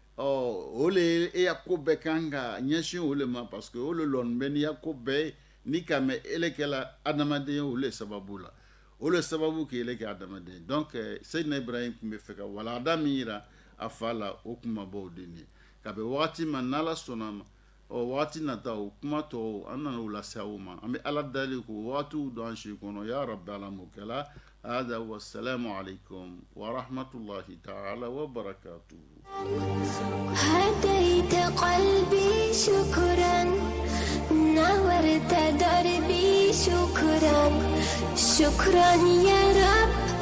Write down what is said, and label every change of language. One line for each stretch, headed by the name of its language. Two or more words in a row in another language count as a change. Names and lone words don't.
Bambara: o le e ya ko bɛɛ kan ka ɲɛsin o le ma parce que o le lɔn bɛ n'i ya ko bɛɛ ni ka mɛn ele kɛla adamadenya o le sababu la o le sababu k'ele kɛ adamadenya donc seyidina ibrahim tun bɛ fɛ ka walanda min yira a fa la o kuma b'o de ye kabini wagati ma n'ala sɔnna ma wagati nata o kuma tɔw an nana o lase aw ma an bɛ ala dali k'o wagatiw don an si kɔnɔ
Arabic: يا ربي
Bambara: ala m'o kɛla
Arabic: هذا والسلام عليكم ورحمة الله تعالى وبركاته هديت قلبي شكرا نورت دربي شكرا شكرا يا رب